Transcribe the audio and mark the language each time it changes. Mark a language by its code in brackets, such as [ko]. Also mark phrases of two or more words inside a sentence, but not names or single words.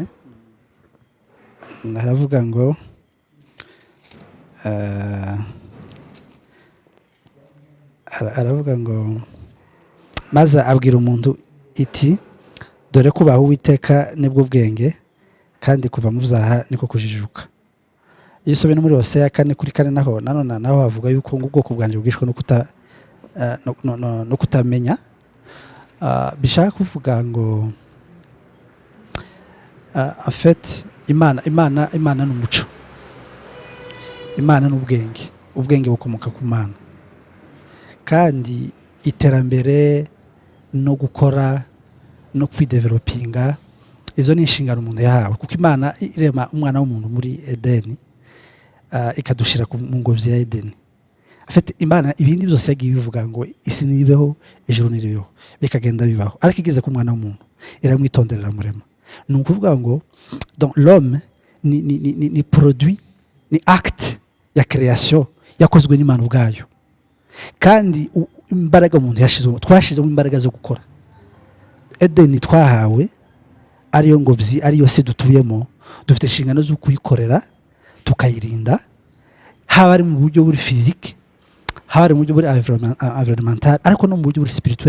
[rw] Naravuga ngo aravuga ngo maze abwira umuntu iti dore kubaho Uwiteka nibwo bwenge kandi kuva mu byaha niko kujijuka. Iyo usomye no muri Hosea 4:4 naho havuga yuko ubwoko bwanje bwishwe no kutamenya. Bishaka kuvuga ngo [fr] en fait [rw] Imana n'umuco, Imana n'ubwenge, ubwenge bukomoka ku Mana, kandi iterambere no gukora no kwidevelopinga izo ni inshingano umuntu yahawe, kuko Imana irema umwana w'umuntu muri Edeni, ikadushira mu ngobyi ya Edeni. Afite Imana ibindi byose yagiye bivuga ngo isi nibeho ijuru niribeho, bikagenda bibaho, ariko igeze ku mwana w'umuntu iramwitonderera murema. Ni ukuvuga ngo [fr] donc l'homme [rw] ni produit, ni acte ya création yakozwe n'Imana ubwayo, kandi imbaraga umuntu twashizemo imbaraga zo gukora. Edeni twahawe ariyo ngobyi, ariyo se dutuyemo, dufite inshingano zo kuyikorera tukayirinda, haba ari mu buryo buri physique, haba ari mu buryo buri environnemental, ariko no mu buryo buri spirituel.